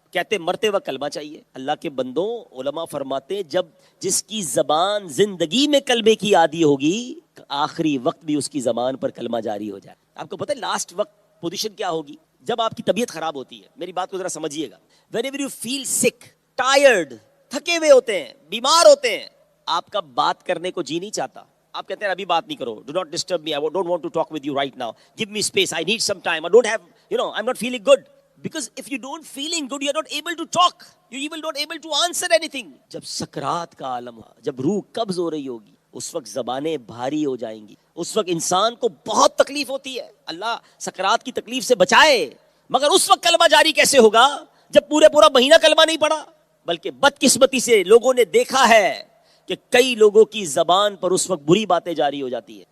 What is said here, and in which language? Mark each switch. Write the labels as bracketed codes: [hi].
[ur] کہتے مرتے وقت کلمہ چاہیے. اللہ کے بندوں, علماء فرماتے جب جس کی زبان زندگی میں کلمے کی عادی ہوگی, آخری وقت بھی اس کی زبان پر کلمہ جاری ہو جائے. آپ کو پتہ ہے لاسٹ وقت پوزیشن کیا ہوگی؟ جب آپ کی طبیعت خراب ہوتی ہے. میری بات کو ذرا سمجھیے گا. [en] whenever you feel sick, tired, [ur] تھکے ہوئے ہوتے ہیں, بیمار ہوتے ہیں, آپ کا بات کرنے کو جی نہیں چاہتا. آپ کہتے ہیں ابھی بات نہیں کرو, [en] do not disturb me, I don't want to talk with you right now, give me space, I need some time, I don't have, I'm not feeling good. Because if you don't feeling good, you are not able to talk, you even not able to answer anything. [ur] جب سکرات کا عالم ہو, جب روح قبض ہو رہی ہوگی, اس وقت زبانیں بھاری ہو جائیں گی, اس وقت انسان کو بہت تکلیف ہوتی ہے. اللہ سکرات کی تکلیف سے بچائے. مگر اس وقت کلمہ جاری کیسے ہوگا جب پورا مہینہ کلمہ نہیں پڑھا؟ بلکہ بدقسمتی سے لوگوں نے دیکھا ہے کہ کئی لوگوں کی زبان پر اس وقت بری باتیں جاری ہو جاتی ہے.